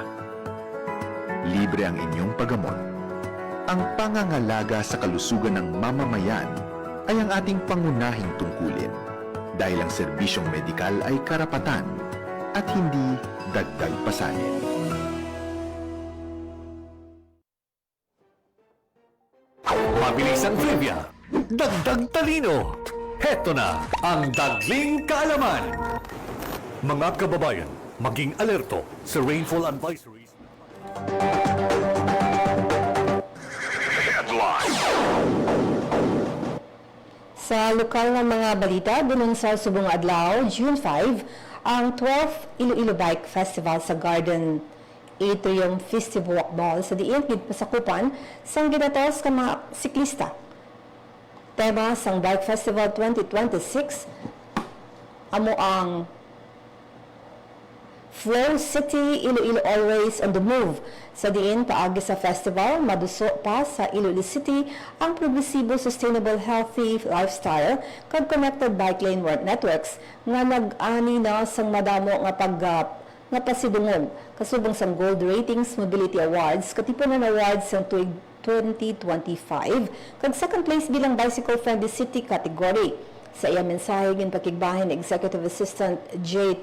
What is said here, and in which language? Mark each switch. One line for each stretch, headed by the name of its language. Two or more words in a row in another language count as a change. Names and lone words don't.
Filipino: Libre ang inyong paggamot. Ang pangangalaga sa kalusugan ng mamamayan ay ang ating pangunahing tungkulin dahil ang serbisyong medikal ay karapatan at hindi dagdag pasanin. Mabilis ang trivia, dagdag talino. Heto na ang Dagling Kaalaman. Mga kababayan, maging alerto sa
English: rainfall advisories.
Hiligaynon: Sa lokal na mga balita, dunun sa Subong Adlaw, June 5, ang 12th Iloilo Bike Festival sa Garden Atrium Festival Ball sa diin pasakupan sang ginatos ka mga siklista. Tema sang Bike Festival 2026 amo ang Flow City, Iloilo Always on the Move. Sa diin, paagi sa festival, maduso pa sa Iloilo City ang progresibo,
English: sustainable, healthy lifestyle
Hiligaynon: kag
English: connected bike lane networks
Hiligaynon: nga nag-ani na sang madamo nga pasidungog kasubong sang Gold Ratings Mobility Awards katipunan awards sang tuig 2025 kag
English: second place
Hiligaynon: bilang
English: bicycle friendly city category.
Hiligaynon: Sa iyang mensahe ginpakigbahin ni Executive Assistant J.